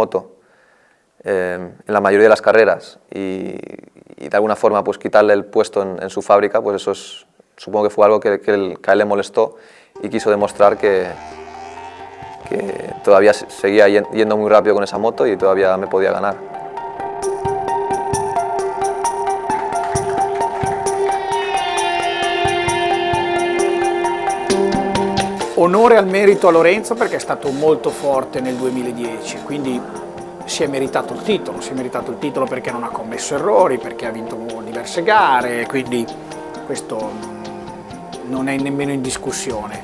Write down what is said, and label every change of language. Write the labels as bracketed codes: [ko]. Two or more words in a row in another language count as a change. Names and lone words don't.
[es] moto en la mayoría de las carreras y de alguna forma pues quitarle el puesto en su fábrica, pues eso supongo que fue algo que a él le molestó y quiso demostrar que todavía seguía yendo muy rápido con esa moto y todavía me podía ganar. [it] Onore al merito a Lorenzo perché è stato molto forte nel 2010, quindi si è meritato il titolo perché non ha commesso errori, perché ha vinto diverse gare, quindi questo non è nemmeno in discussione.